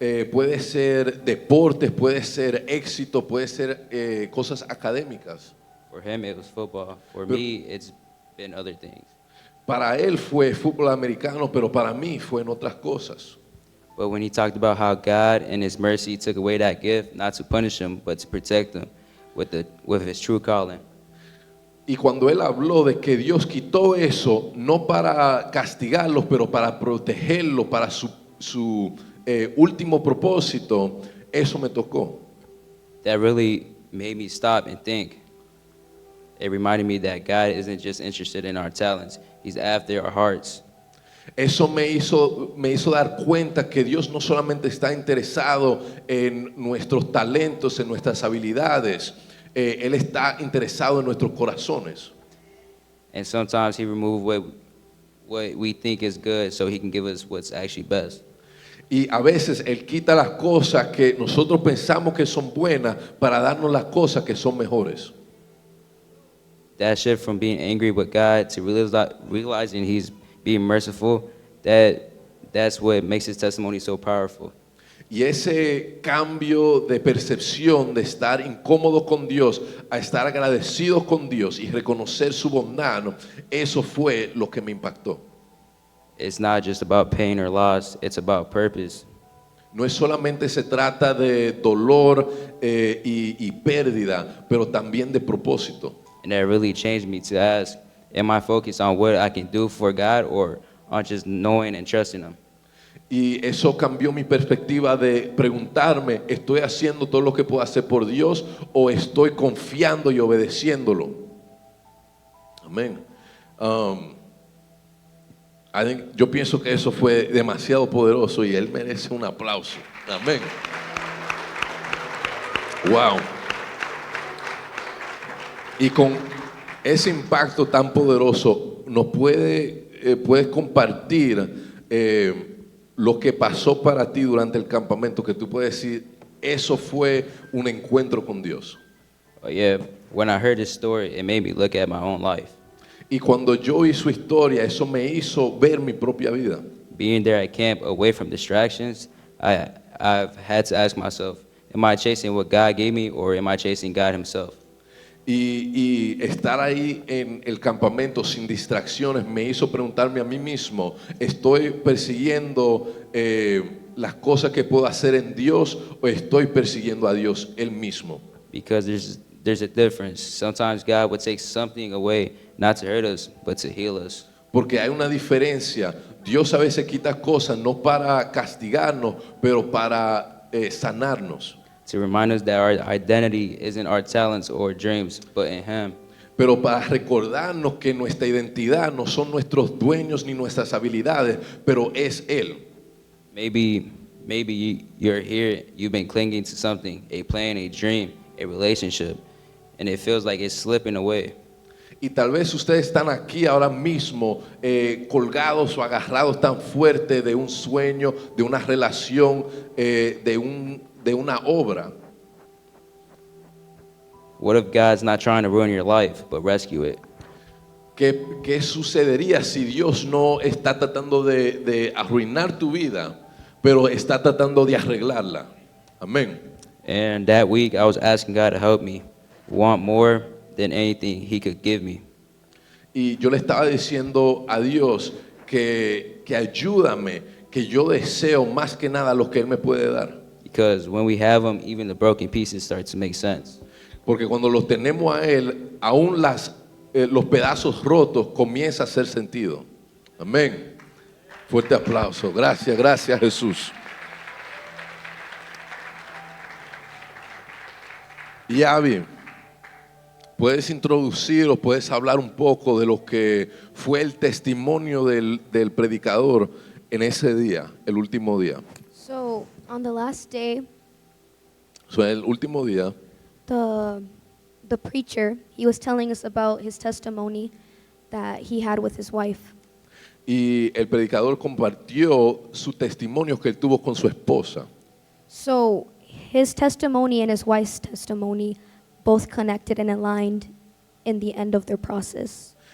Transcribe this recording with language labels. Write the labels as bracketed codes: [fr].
[es] Puede ser deportes, puede ser éxito, puede ser cosas académicas. [en] For him, it was football. For me, it's been other things. [es] Para él fue fútbol americano, pero para mí fue en otras cosas. [en] But when he talked about how God in his mercy took away that gift, not to punish him, but to protect him with his true calling. [es] Y cuando él habló de que Dios quitó eso, no para castigarlos, pero para protegerlos, para su último propósito, eso me tocó. [en] That really made me stop and think. It reminded me that God isn't just interested in our talents, He's after our hearts. [es] Eso me hizo dar cuenta que Dios no solamente está interesado en nuestros talentos, en nuestras habilidades, Él está interesado en nuestros corazones. [en] And sometimes He removes what we think is good so He can give us what's actually best. [es] Y a veces Él quita las cosas que nosotros pensamos que son buenas para darnos las cosas que son mejores. [en] That shift from being angry with God to realizing He's being merciful, that's what makes His testimony so powerful. [es] Y ese cambio de percepción de estar incómodo con Dios a estar agradecido con Dios y reconocer su bondad, eso fue lo que me impactó. [en] It's not just about pain or loss, it's about purpose. [es] No es solamente se trata de dolor y pérdida, pero también de propósito. [en] And that really changed me to ask, am I focused on what I can do for God or on just knowing and trusting Him? [es] Y eso cambió mi perspectiva de preguntarme, ¿estoy haciendo todo lo que puedo hacer por Dios o estoy confiando y obedeciéndolo? Amén. Yo pienso que eso fue demasiado poderoso y él merece un aplauso. Amén. Wow. Y con ese impacto tan poderoso, puedes compartir lo que pasó para ti durante el campamento, que tú puedes decir, eso fue un encuentro con Dios. [en] Oh, yeah, when I heard his story, it made me look at my own life. [es] Y cuando yo oí su historia, eso me hizo ver mi propia vida. [en] Being there at camp, away from distractions, I've had to ask myself, am I chasing what God gave me, or am I chasing God himself? [es] Y estar ahí en el campamento sin distracciones me hizo preguntarme a mí mismo, ¿estoy persiguiendo las cosas que puedo hacer en Dios o estoy persiguiendo a Dios Él mismo? [en] Because there's a difference. Sometimes God would take something away, not to hurt us, but to heal us. [es] Porque hay una diferencia. Dios a veces quita cosas no para castigarnos, pero para sanarnos. [en] To remind us that our identity isn't our talents or dreams, but in Him. [es] Pero para recordarnos que nuestra identidad no son nuestros dueños ni nuestras habilidades, pero es Él. [en] Maybe you're here, you've been clinging to something, a plan, a dream, a relationship, and it feels like it's slipping away. [es] Y tal vez ustedes están aquí ahora mismo colgados o agarrados tan fuerte de un sueño, de una relación, de una obra. [en] What if God's not trying to ruin your life, but rescue it? [es] ¿Qué sucedería si Dios no está tratando de arruinar tu vida, pero está tratando de arreglarla? Amén. [en] And that week, I was asking God to help me want more than anything He could give me. [es] Y yo le estaba diciendo a Dios que ayúdame, que yo deseo más que nada lo que Él me puede dar. [en] Because when we have Him, even the broken pieces start to make sense. [es] Porque cuando lo tenemos a Él, aún los pedazos rotos comienza a hacer sentido. Amén. Fuerte aplauso. Gracias, gracias Jesús. Y Abby, puedes introducir o puedes hablar un poco de lo que fue el testimonio del predicador en ese día, el último día. [en] So, on the last day, [es] El último día, [en] the preacher, he was telling us about his testimony that he had with his wife. [es] y el predicador compartió su testimonio que él tuvo con su esposa. [en] So, his testimony and his wife's testimony both connected and aligned in the end of their process.